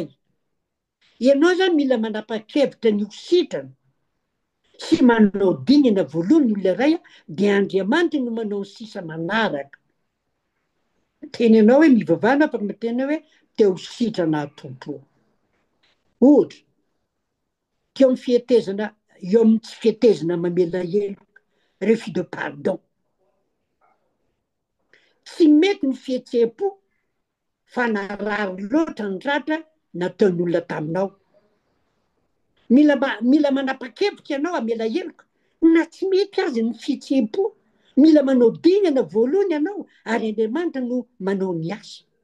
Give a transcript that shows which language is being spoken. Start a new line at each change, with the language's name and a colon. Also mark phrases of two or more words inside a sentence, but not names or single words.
Malagasy: Ianao zany mila manapa-kevitra ny hositrana sy manao dingana voalohany ny olona iray, dia Andriamanitra no manao ny sisa manaraka. Teny ianao hoe mivavana, fa miteny hoe teo hositrana tompo. Ohatra, eo amin'ny tsy fihetezana mamela heloka,
French: refus de pardon.
Malagasy: Tsy mety ny fihetsem-po fa narary loatra ny ratra nataon'ny olona taminao. Mila manapa-kevitra ianao amela heloka, na tsy mety azy ny fihetsem-po, Mila manao dinana voalohany ianao ary Andriamanitra no manao ny asa.